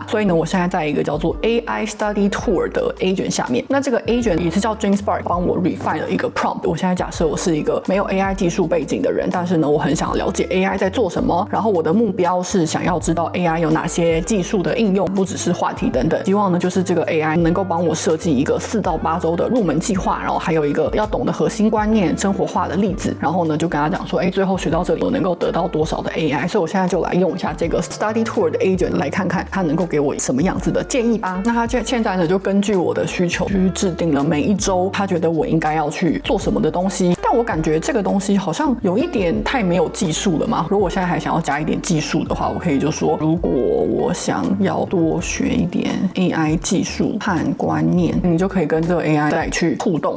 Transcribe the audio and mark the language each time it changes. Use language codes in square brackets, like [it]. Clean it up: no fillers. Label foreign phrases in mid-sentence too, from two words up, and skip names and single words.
[zh] 所以呢，我現在在一個叫做 AI Study Tour 的 agent 下面，那這個 agent 也是叫 GenSpark 幫我 refine 了一個 prompt。我現在假設我是一個沒有 AI 技術背景的人，但是呢，我很想了解 AI 在做什麼，然後我的目標是想要知道 AI 有哪些技術的應用，不只是話題等等。希望呢，就是這個 AI 能夠幫我設計一個4到8周的入門計劃，然後還有一個要懂的核心觀念、生活化的例子，然後呢，就跟他講說，最後學到這裡我能夠得到多少的 AI。所以我現在就來用一下這個 Study Tour 的 agent 來看看它能夠給我什麼樣子的建議吧。那它現在呢，就根據我的需求去制定了每一周他覺得我應該要去做什麼的東西。但我感覺這個東西好像有一點太沒有技術了嘛。如果我現在還想要加一點技術的話，我可以就說，如果我想要多學一點 AI 技術和觀念，你就可以跟這個 AI 再去互動。